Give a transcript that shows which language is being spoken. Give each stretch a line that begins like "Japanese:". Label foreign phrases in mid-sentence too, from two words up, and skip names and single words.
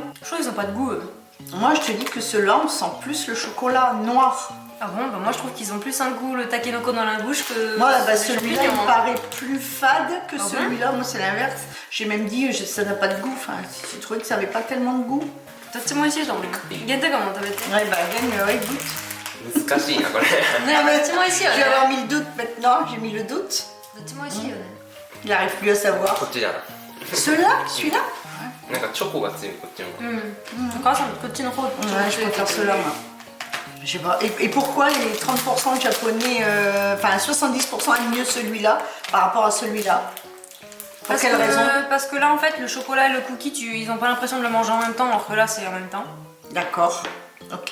French: Je trouve qu'ils ont pas de goût. Eux. Moi, je te dis que ceux-là, on sent plus le chocolat noir. Ah bon, bah moi je trouve qu'ils ont plus un goût le takenoko dans la bouche que. Moi, bah, les celui-là, champignons, il me hein. paraît plus fade que Ah bon celui-là. Moi, c'est l'inverse. J'ai même dit, ça n'a pas de goût. Enfin, j'ai trouvé que ça n'avait pas tellement de goût.
Japanese: どっちも美味しいと思う。限定感も食べて。
French: Ouais, bah, Yann, ouais, goûte.
Japanese: 難しいなこれね、どっちも美味しいよ
French: Je
Japanese: ね
French: vais。avoir mis le doute maintenant. J'ai mis le doute.
Japanese: どっちも美味しいよね。
French: Il n'arrive plus à savoir.
Japanese: こっちじゃない
French: Celui-là, celui-là.
Japanese: なんかチョコが強いこっちの方がうん。お母さんこっちの方。
French: Ouais, je préfère ceux-là, moi. Je sais pas. Et pourquoi les 30% de japonais, enfin 70% aiment mieux celui-là par rapport à celui-là? Pour Parce quelle raison? parce que là en fait le chocolat et le cookie ils ont pas l'impression de le manger en même temps alors que là c'est en même temps. D'accord. Ok,